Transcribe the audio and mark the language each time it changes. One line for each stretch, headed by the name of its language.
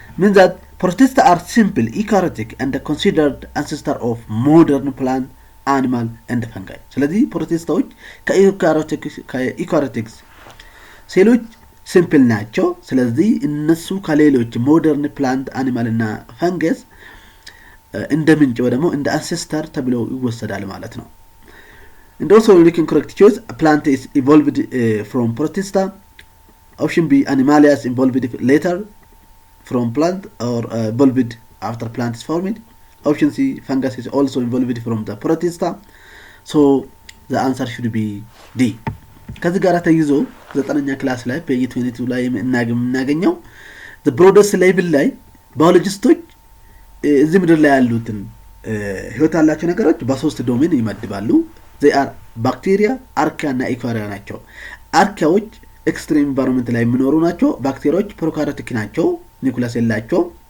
English: Means that protista are simple eukaryotic and considered ancestor of modern plant, animal and fungi.
Amharic: ስለዚህ ፕሮቲስታዎች ከኢካሪዮቲክስ ሴሎች ሲምፕል ናቸው። ስለዚህ እነሱ ከሌሎች ሞደርን ፕላንት፣ አኒማል እና ፈንገስ እንደ ምንጭ ወይ ደግሞ እንደ አንሴስተር ተብሎ ይወሰዳል ማለት ነው።
English: And also looking correct choice, plant is evolved from protista. Option B animalia is evolved later from plant or evolved after plant is formed. Option C fungus is also evolved from the protista. So the answer should be D.
Amharic: ከዚህ ጋር ተይዞ 9ኛ ክላስ ላይ ፔጅ 22 ላይ እናገኘው
English: the broadest level
Amharic: ላይ ባዮሎጂስቶች እዚህ ምድር ላይ ያሉትን ህይወት ያላቸው ነገሮች በሶስት ዶሜን ይመድባሉ።
English: they are bacteria, archaea
Amharic: እና eukarya ናቸው። አርኪያዎች ኤክስትሪም ኢንቫይሮንመንት ላይ የሚኖሩ ናቸው። ባክቴሪያዎች ፕሮካሪዮቲክ ናቸው፣ ኒኩለስ የላቸው።